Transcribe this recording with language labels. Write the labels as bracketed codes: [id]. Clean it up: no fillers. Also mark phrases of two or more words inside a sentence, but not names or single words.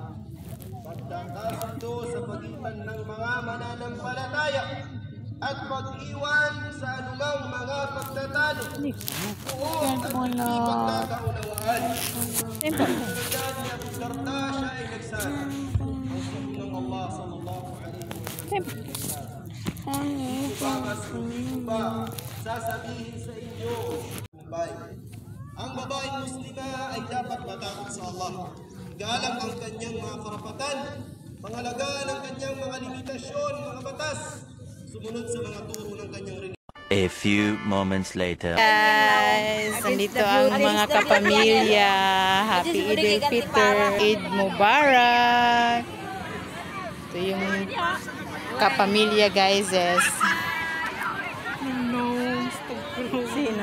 [tl] Pagkakasundo sa pagitan ng mga mananampalataya at pag-iwan sa anumang mga pagtatalo o at hindi pagkakaunawaan. Sunod ni Abu Darda, siya ay nagsabi, ng Allah [ar] صلى الله عليه وسلم, [tl] hindi ba sasabihin sa inyo, ang babaeng muslima ay dapat matakot sa Allah, galang ang kanyang mga karapatan, pangalagaan ang kanyang mga limitasyon, mga batas, sumunod sa mga turo ng kanyang relihiyon. [en] A few moments later. [tl] Guys, nandito ang mga kapamilya. [en] Happy Eid al-Fitr, [ar] عيد مبارك. [tl] Ito yung kapamilya guys. Sino?